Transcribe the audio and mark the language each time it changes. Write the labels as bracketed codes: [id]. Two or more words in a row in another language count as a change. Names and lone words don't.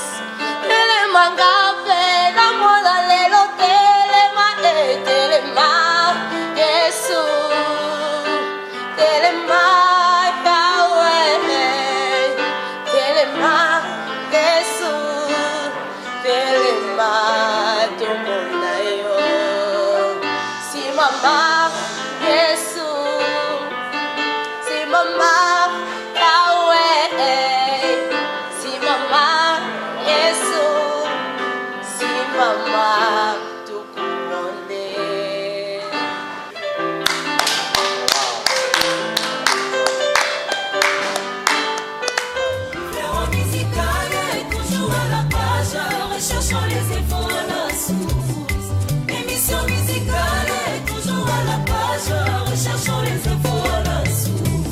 [ln] Telema ngape namola lelo. Telema telema Yesu, telema Yahweh, telema Yesu, telema tumona yo. [sw] Si mama Yesu, si mama Yahweh, si mama Yesu, si mama tukuone. [fr] Fléau musical est toujours à la page, recherchons les infos à la source. Émission musicale est toujours à la page, recherchons les infos à la source.